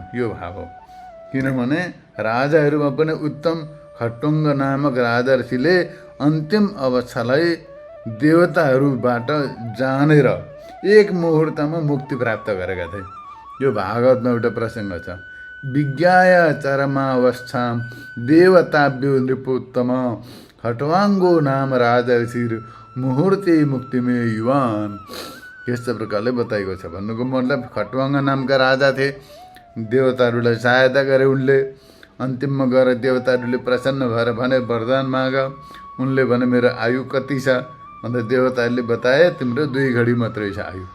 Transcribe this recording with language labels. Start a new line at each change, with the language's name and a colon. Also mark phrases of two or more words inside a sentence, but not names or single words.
Nepali: यो भाव हो। किनभने राजाहरूमा पनि उत्तम खट्टुङ्ग नामक राजा ऋषिले अन्तिम अवस्थालाई देवताहरूबाट जानेर एक मुहुर्तमा मुक्ति प्राप्त गरेका थिए। यो भागवतमा एउटा प्रसङ्ग छ।
Sanskrit: विज्ञाय चरमावस्थां देवताभ्यो नृपोत्तम खट्वाङ्गो नाम राजा ऋषि मुहुर्ते मुक्तिमे युवान।
Nepali: यस्तो प्रकारले बताइएको छ। भन्नुको मतलब खट्वाङ्ग नामका राजा थिए। देवताहरूलाई सहायता गरे उनले। अन्तिममा गएर देवताहरूले प्रसन्न भएर भने वरदान माग। उनले भने मेरो आयु कति छ अन्त देवताहरूले बताए तिम्रो 2 घडी मात्रै छ आयु।